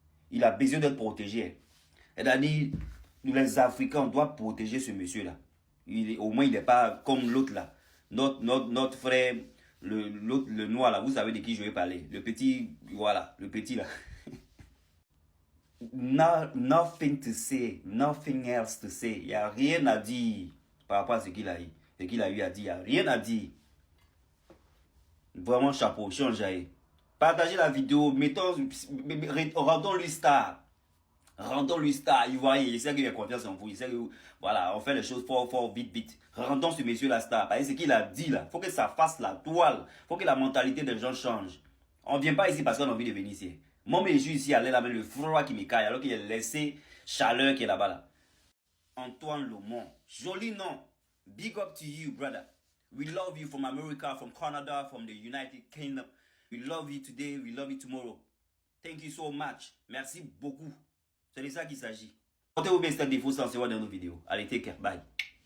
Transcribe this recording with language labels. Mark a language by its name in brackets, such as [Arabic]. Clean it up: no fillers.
[French] Il a besoin d'être protégé. C'est-à-dire, nous les Africains, on doit protéger ce monsieur-là. Au moins, il n'est pas comme l'autre là. Notre frère, le noir là, vous savez de qui je vais parler. Le petit, voilà, le petit là. [English] Nothing to say, nothing else to say. [French] Il n'y a rien à dire par rapport à ce qu'il a eu à dire. Il n'y a rien à dire. Vraiment chapeau, changez. Partagez la vidéo, rendons-lui star. Rendons-lui star, Ivoirien, il sait qu'il a confiance en vous, il sait que, voilà, on fait les choses fort, vite. Rendons ce monsieur la star, parce que ce qu'il a dit là, faut que ça fasse la toile, faut que la mentalité des gens change. On vient pas ici parce qu'on a envie de venir ici. Moi, mais je suis ici à l'aller avec le froid qui me caille, alors qu'il a laissé chaleur qui est là-bas là. [English] Antoine Lomont, [French] joli nom. [English] Big up to you, brother. We love you from America, from Canada, from the United Kingdom. We love you today, we love you tomorrow. Thank you so much. [French] Merci beaucoup. C'est de ça qu'il s'agit. Portez-vous bien, c'était Défaut sans se voir dans nos vidéos. Allez, [English] take care. Bye.